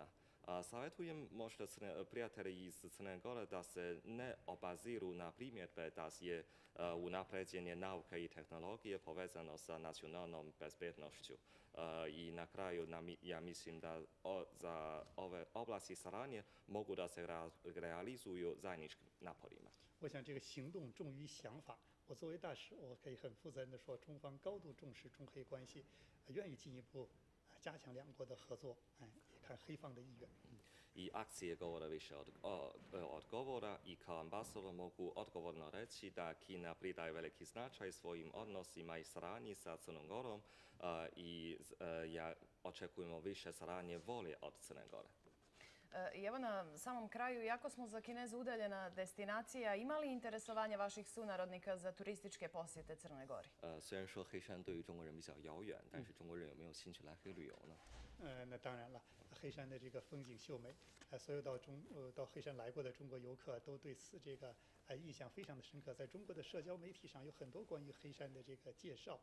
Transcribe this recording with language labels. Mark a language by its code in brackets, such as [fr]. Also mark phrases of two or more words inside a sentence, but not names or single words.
[sr] Savjetujem možda prijatelji iz Crne Gore da se ne obaziru na primjedbe da je unapređenje nauke i tehnologije povezano sa nacionalnom bezbednošću. I na kraju ja mislim da za ove oblasti saradnje mogu da se realizuju zajedničkim naporima. [zh] 我想这个行动重于想法。我作为大使，我可以很负责任地说，中方高度重视中黑关系，愿意进一步加强两国的合作，也看黑方的意愿。 [sr] I akcije govore više od govora i kao ambasador mogu odgovorno reći da Kina pridaje veliki značaj svojim odnosima i saradnji sa Crnom Gorom i ja očekujemo više saradnje volje od Crne Gore. I evo na samom kraju, jako smo za Kineze udaljena destinacija, ima li interesovanja vaših sunarodnika za turističke posjete Crnoj Gori? [zh] 虽然说黑山对于中国人比较遥远，但是中国人有没有兴趣来黑旅游呢？那当然了，黑山的这个风景秀美，所有到黑山来过的中国游客都对此这个印象非常的深刻。在中国的社交媒体上有很多关于黑山的这个介绍。